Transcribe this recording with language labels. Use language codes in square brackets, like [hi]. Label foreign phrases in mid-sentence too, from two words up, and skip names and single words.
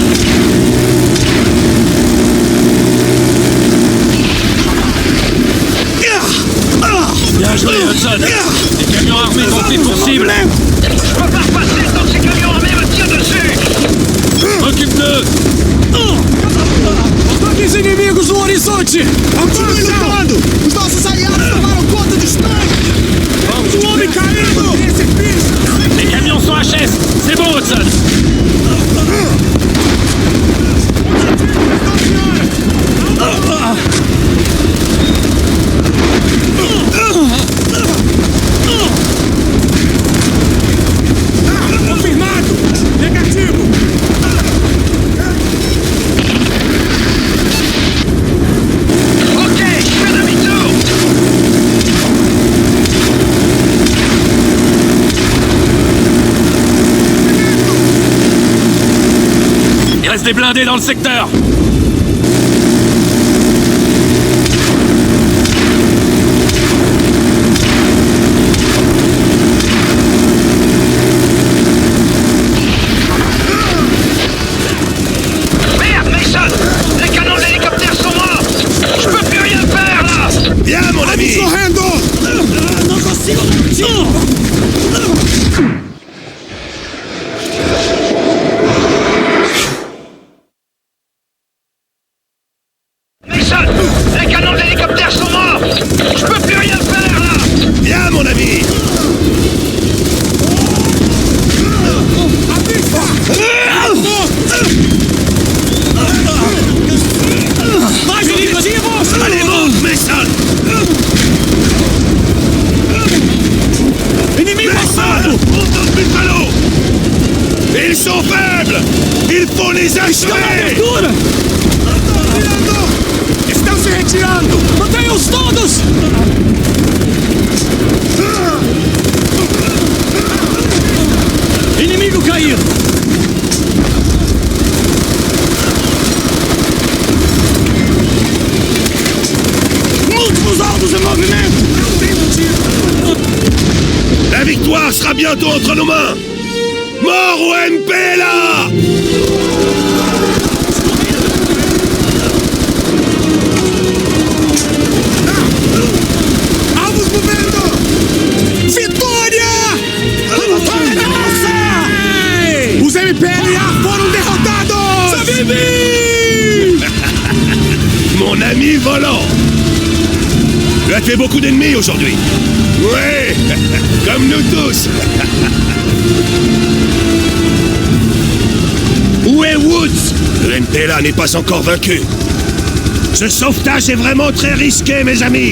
[fr] Bien joué, Hudson! Les camions armés sont pris pour cible! Je peux pas repasser tant que ces camions armés me tirent dessus. Occupe-le! [pt] Ataques inimigos no horizonte! Continue lutando! Os nossos aliados tomaram conta dos tanques! Vamos, um homem caído! [fr] Les camions sont HS! C'est bon, Hudson! [pt] Confirmado! Negativo! [fr] Ok, je fais demi-tour. Il reste des blindés dans le secteur! Merde, Mason! Les canons de l'hélicoptère sont morts. Je peux plus rien faire là. Viens, mon ami! [pt] Correndo! Não consigo! [fr] Mason! Les canons de l'hélicoptère sont morts. Je peux plus rien faire là. Viens, mon ami! [pt] Mais objetivos! [fr] Allez, monte, Mason! [pt] Inimigo [fr] Mason! Monte dans le buffalo! Ils sont faibles! Il faut les achever! [pt] Abertura! Estão se retirando! Mantenham-os todos! Inimigo caído! Múltiplos alvos em movimento! [fr] La victoire sera bientôt entre nos mains! Mort au MPLA! [pt] Alvos movendo! Vitória! Vitória nossa! Os MPLA foram derrotados! Vivi! [fr] ami volant. Tu as tué beaucoup d'ennemis aujourd'hui. Ouais, comme nous tous. Où est Woods? Le MPLA n'est pas encore vaincu. Ce sauvetage est vraiment très risqué, mes amis.